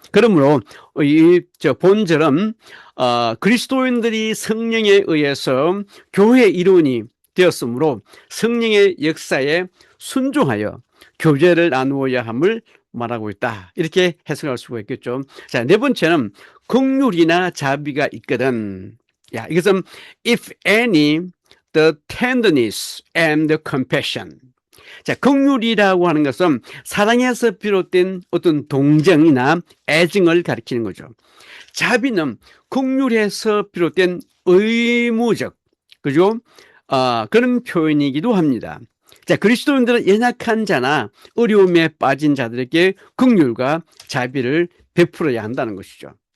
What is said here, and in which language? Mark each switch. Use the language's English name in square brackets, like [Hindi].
[Korean] 그러므로 이 본절은 그리스도인들이 성령에 의해서 교회의 일원이 되었으므로 성령의 역사에 순종하여 교제를 나누어야 함을 말하고 있다. 이렇게 해석할 수가 있겠죠. 자, 네 번째는 긍휼이나 자비가 있거든. 야, 이것은 [English] if any the tenderness and the compassion. [Korean] 자, 긍휼이라고 하는 것은 사랑에서 비롯된 어떤 동정이나 애증을 가리키는 거죠. 자비는 긍휼에서 비롯된 의무적, 그죠? 그런 표현이기도 합니다. 자, 그리스도인들은 연약한 자나 어려움에 빠진 자들에게 긍휼과 자비를 베풀어야 한다는 것이죠.